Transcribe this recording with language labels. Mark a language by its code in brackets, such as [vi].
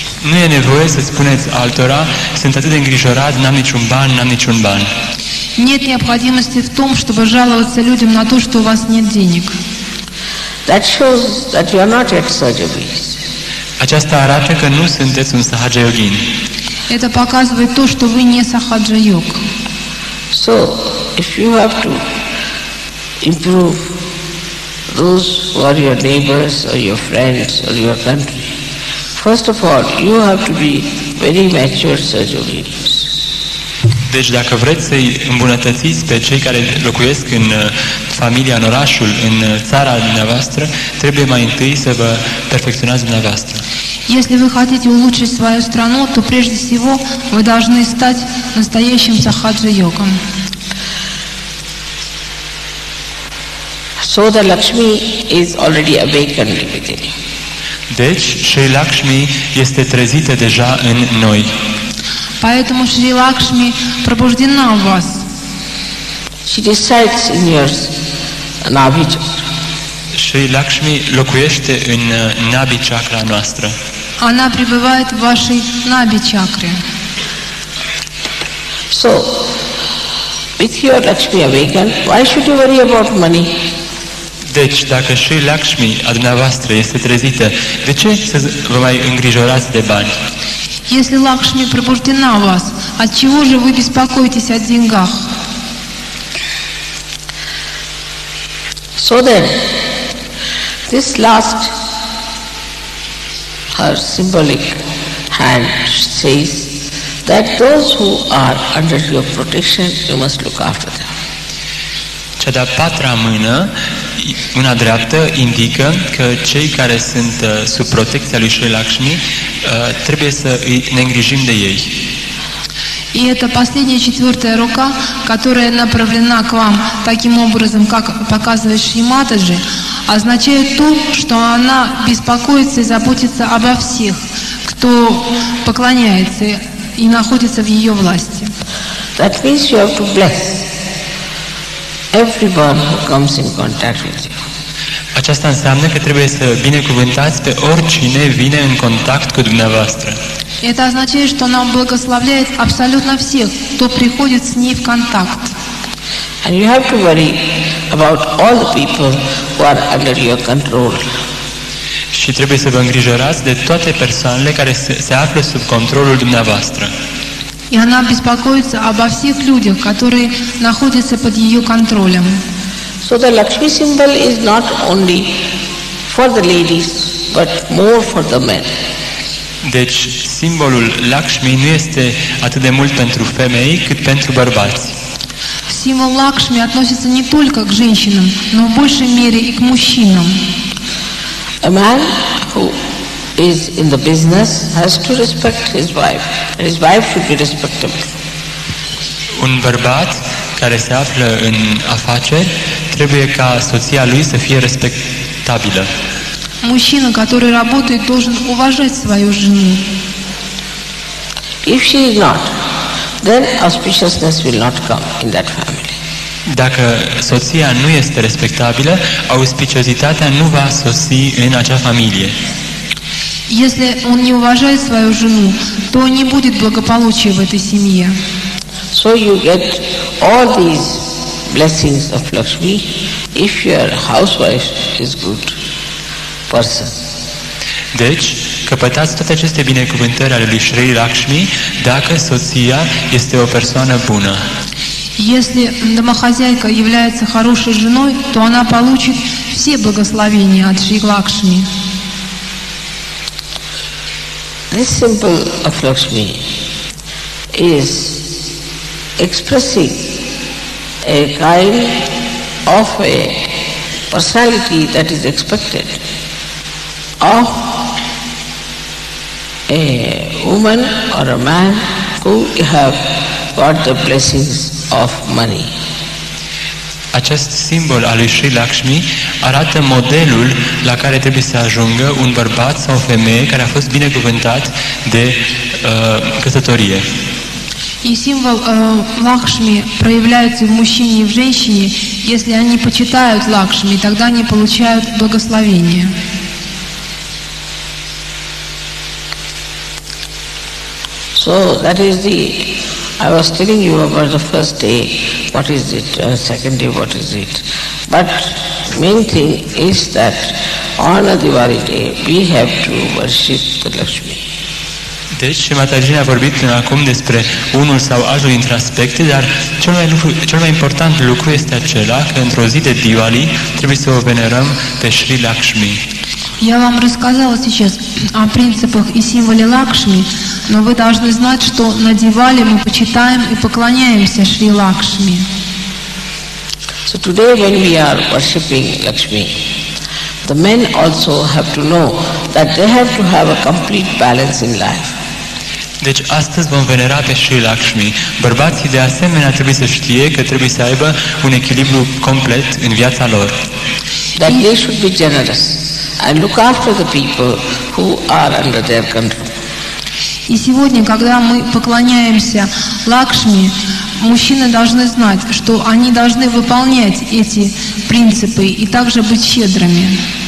[ro] Nu e nevoie să spuneți altora, sunt atât de îngrijorat, n-am niciun ban. [ru] Нет необходимости в том, чтобы жаловаться людям на то, что у вас нет денег. [en] That shows that you are not yet Sahaja-yogis. [ro] Aceasta arată că nu sunteți un Sahaja Yogin. [ru] Это показывает то, что вы не сахаджа-йог. [en] So, if you have to improve those who are your neighbors or your friends or your country, first of all, you have to be very mature Sahaja-yogis. [ro] Deci dacă vreți să-i îmbunătățiți pe cei care locuiesc în familia, în orașul, în țara dumneavoastră, trebuie mai întâi să vă perfecționați dumneavoastră. [ru] Если вы хотите улучшить свою страну, то прежде всего вы должны стать настоящим сахаджа-йогом. [en] So the Lakshmi is already awakened within you. [ro] Deci, Shri Lakshmi este trezită deja în noi. [ru] Поэтому Шри Лакшми пробуждена в вас. [en] She resides in your Nabhi chakra. [ro] Shri Lakshmi locuiește în Nabhi chakra noastră. [ru] Она пребывает в вашей Наби-чакре. [en] So, with your Lakshmi awakened, why should you worry about money? [ro] Deci, dacă Shri Lakshmi a dumneavoastră este trezită, de ce să vă mai îngrijorați de bani? [ru] Если Лакшми пробуждена в вас, от чего же вы беспокоитесь о деньгах? [en] So then, this last, her symbolic hand says that those who are under your protection, you must look after them. [ro] Cea de-a patra mână, una dreaptă, indică că cei care sunt sub protecția lui Shri Lakshmi trebuie să ne îngrijim de ei. [ru] И это последняя четвертая рука, которая направлена к вам таким образом, как показывает Шри Матаджи, означает то, что она беспокоится и заботится обо всех, кто поклоняется и находится в ее власти. [en] That means you have to bless everyone who comes in contact with you. [ro] Aceasta înseamnă că trebuie să binecuvântați pe oricine vine în contact cu dumneavoastră. [ru] Это означает, что она благословляет абсолютно всех, кто приходит с ней в контакт. [en] And you have to worry about all the people who are under your control. [ro] Și trebuie să vă îngrijorați de toate persoanele care se află sub controlul dumneavoastră. [ru] И она беспокоится обо всех людях, которые находятся под ее контролем. [en] So the Lakshmi symbol is not only for the ladies, but more for the men. [ro] Deci, simbolul Lakshmi nu este atât de mult pentru femei, cât pentru bărbați. [ru] Символ Лакшми относится не только к женщинам, но в большей мере и к мужчинам. [en] A man who is in the business has to respect his wife, and his wife should be respectable. [ro] Un bărbat care se află în afaceri trebuie ca soția lui să fie respectabilă. [ru] Мужчина, который работает, должен уважать свою жену. [en] If she is not, then auspiciousness will not come in that family. [ro] Dacă soția nu este respectabilă, auspiciozitatea nu va sosi în acea familie. [ru] Если он не уважает свою жену, то не будет благополучия в этой семье. [en] So you get all these blessings of Lakshmi if your housewife is good person. [ro] Deci, căpătați toate aceste binecuvântări ale lui Shri Lakshmi dacă soția este o persoană bună. [ru] Если домохозяйка является хорошей женой, то она получит все благословения от Шри Лакшми. [en] This symbol of Lakshmi is expressing a kind of a personality that is expected of a woman or a man who have got the blessings of money. [ro] Acest simbol al lui Sri Lakshmi arată modelul la care trebuie să ajungă un bărbat sau o femeie care a fost binecuvântat de căsătorie. [ru] И символ Лакшми проявляется в мужчине и в женщине. Если они почитают Лакшми, тогда они получают благословение. [en] So that is I was telling you about the first day, what is it, second day, what is it. But main thing is that on a Diwali day, we have to worship the Lakshmi. [ro] Deci, Mataji a vorbit până acum despre unul sau altul dintre aspecte, dar cel mai important lucru este acela că într-o zi de Diwali trebuie să o venerăm pe Sri Lakshmi. [ru] Я вам рассказала сейчас о принципах и символе Лакшми, но вы должны знать, что на Дивали мы почитаем и поклоняемся Шри Лакшми. [en] So today when we are worshipping Lakshmi, the men also have to know that they have to have a complete balance in life. [ro] Deci astăzi vom venera pe Sri Lakshmi. Bărbații de asemenea trebuie să știe că trebuie să aibă un echilibru complet în viața lor. [en] That they should be generous and look after the people who are under their control. [ru] И сегодня, когда мы поклоняемся Лакшми, мужчины должны знать, что они должны выполнять эти принципы и также быть щедрыми.